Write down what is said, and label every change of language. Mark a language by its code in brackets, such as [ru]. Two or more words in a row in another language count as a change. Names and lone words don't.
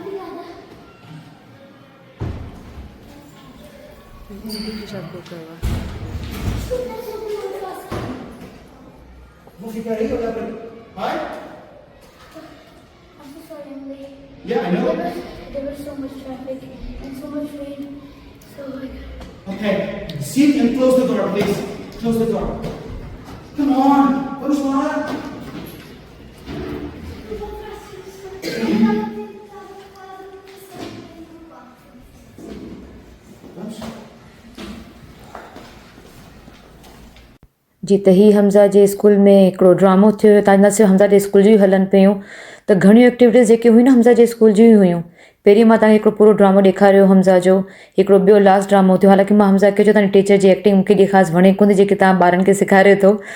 [pt] Vou ficar aí, olhar pra... Vai? [en] I'm so sorry I'm late. Yeah, I know. There was so much traffic and so much rain. So like... Okay, sit and close the door, please. Close the door. Come on, [pt] vamos lá. [sd] जी त ही हमज़ा जे स्कूल में हिकिड़ो ड्रामो थियो त न सिर्फ़ु हमज़ा जे स्कूल जी हलनि पियूं त घणियूं एक्टिविटीज़ जेके हुयूं न हमज़ा जे स्कूल जी हुयूं पहिरीं मां तव्हांखे हिकिड़ो पूरो ड्रामो ॾेखारियो हमज़ा जो हिकिड़ो ॿियो लास्ट ड्रामो थियो हालांकि मां हमज़ा खे चयो तव्हांजी टीचर जी एक्टिंग मूंखे एॾी ख़ासि वणे कोन्हे जेकी तव्हां ॿारनि खे सेखारे थो